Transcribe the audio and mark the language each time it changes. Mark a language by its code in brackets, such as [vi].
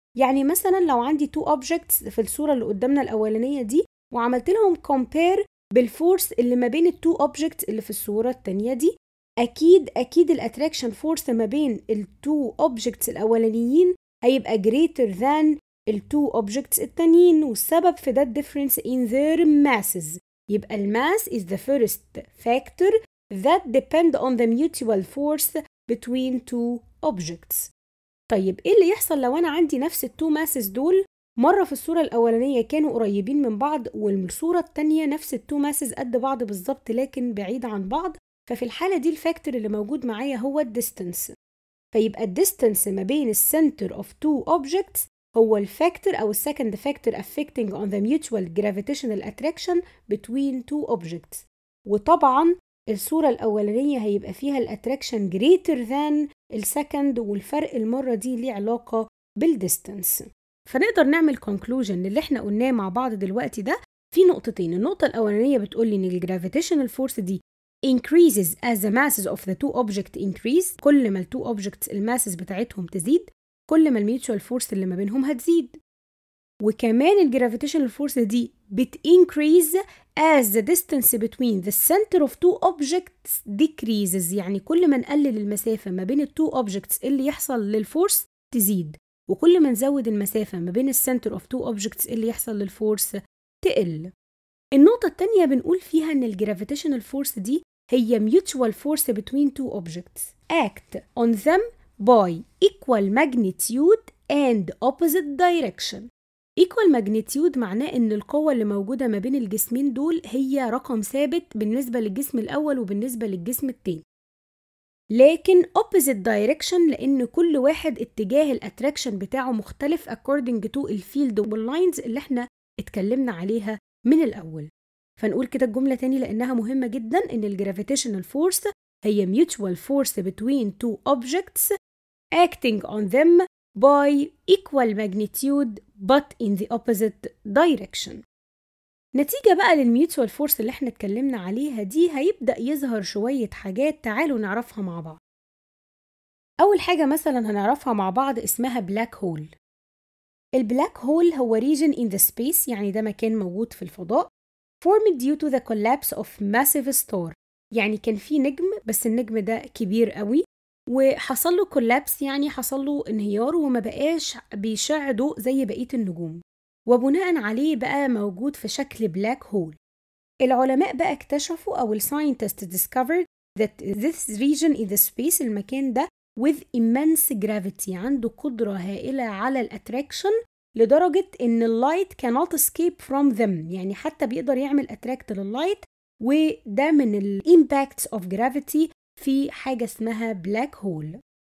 [ar] يعني مثلا لو عندي two objects في الصورة اللي قدامنا الأولانية دي وعملت لهم compare بالفورس اللي ما بين التو objects اللي في الصورة التانية دي، أكيد الاتراكشن فورس ما بين التو objects الأولانيين هيبقى greater than التو objects التانيين، والسبب في ده [en] difference in their masses. [ar] يبقى الماس [en] is the first factor that depend on the mutual force between two objects. [ar] طيب إيه اللي يحصل لو أنا عندي نفس التو ماسز دول مرة في الصورة الأولانية كانوا قريبين من بعض، والصورة التانية نفس التو ماسز قد بعض بالظبط لكن بعيد عن بعض؟ ففي الحالة دي الفاكتور اللي موجود معايا هو الديستنس. فيبقى الديستنس ما بين السنتر of two objects هو الفاكتور أو السكند فاكتور [en] affecting on the mutual gravitational attraction between two objects. [ar] وطبعا الصورة الأولانية هيبقى فيها الاتراكشن greater than السكند، والفرق المرة دي ليه علاقة بالديستنس. فنقدر نعمل conclusion اللي احنا قلناه مع بعض دلوقتي ده في نقطتين. النقطة الأولانية بتقول لي إن الجرافيتيشنال فورس دي [en] increases as the masses of the two objects increase. [ar] كل ما التو objects الماسز بتاعتهم تزيد كل ما الميوتشوال فورس اللي ما بينهم هتزيد. وكمان الجرافيتيشنال فورس دي [en] increase as the distance between the center of two objects decreases. [ar] يعني كل ما نقلل المسافة ما بين التو objects اللي يحصل للفورس تزيد، وكل ما نزود المسافة ما بين السنتر of two objects اللي يحصل للفورس تقل. النقطة التانية بنقول فيها إن الجرافيتيشنال فورس دي هي [en] mutual force between two objects act on them by equal magnitude and opposite direction. [ar] equal magnitude معناه إن القوة اللي موجودة ما بين الجسمين دول هي رقم ثابت بالنسبة للجسم الأول وبالنسبة للجسم التاني، لكن opposite direction لأن كل واحد اتجاه الاتراكشن بتاعه مختلف according to الفيلد واللاينز اللي احنا اتكلمنا عليها من الأول. فنقول كده الجملة تاني لأنها مهمة جدا، إن الجرافيتيشنال فورس هي [en] mutual force between two objects acting on them by equal magnitude but in the opposite direction. [ar] نتيجة بقى للميوتوال فورس اللي احنا اتكلمنا عليها دي هيبدأ يظهر شوية حاجات تعالوا نعرفها مع بعض. أول حاجة مثلا هنعرفها مع بعض اسمها بلاك هول. [en] البلاك هول هو region in the space، [ar] يعني ده مكان موجود في الفضاء [en] formed due to the collapse of massive star. [ar] يعني كان في نجم بس النجم ده كبير قوي وحصل له collapse، يعني حصل له انهيار وما بقاش بيشع ضوء زي بقية النجوم، وبناء عليه بقى موجود في شكل بلاك هول. العلماء بقى اكتشفوا أو الساينتست [en] discovered that this region in the space [ar] المكان ده with immense gravity عنده قدرة هائلة على الاتراكشن لدرجة إن اللايت [en] cannot escape from them، [ar] يعني حتى بيقدر يعمل اتراكت لللايت، وده من الامباكتس اوف جرافيتي في حاجة اسمها بلاك هول.